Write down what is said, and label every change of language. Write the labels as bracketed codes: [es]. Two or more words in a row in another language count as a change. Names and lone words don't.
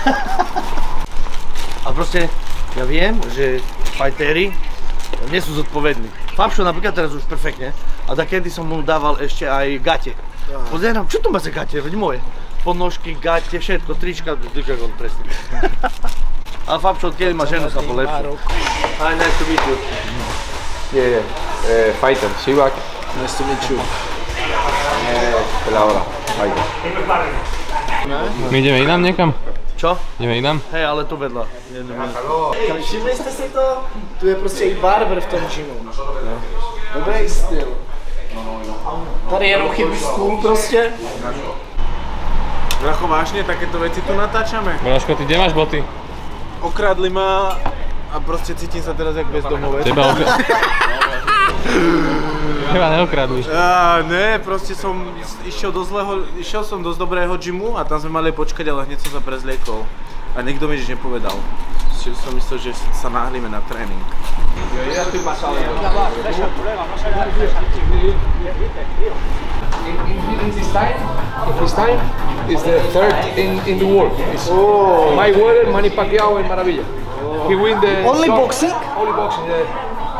[sk] A proste, ja viem, že fajtéri nie sú zodpovední. Fabšo napríklad teraz už perfektne. A takedy som mu dával ešte aj gate. Pozerám, čo to má za gate, veď moje. Podnožky, gate, všetko, trička, on presne. Ale Fabšo, odkedy má ženu, sa polepšil. [en] Hi, nice to meet you. Yeah, fighter, Sivak. Nice to meet you. [sk] Peleadora, fighter. My ideme inám niekam? Čo? Ideme inám? Hej, ale tu vedľa. [cs] Všimli jste si to? Tu je prostě i barber v tom gymu. Dobrý styl. Tady jenom chybí stůl prostě. [sk] Bracho, vážne, takéto veci tu natáčame. Braško, ty kde máš boty? Okradli ma a proste cítim sa teraz jak bezdomovec. Teba neokradli. Ne, proste som išiel som do dobrého gymu a tam sme mali počkať, ale hneď som sa prezliekol. A nikto mi nič nepovedal. Čiže som myslel, že sa náhlíme na tréning. [en] His time is the third in the world. It's Mayweather, Manny Pacquiao, and Maravilla. He win the Only boxing? Only boxing. Yeah.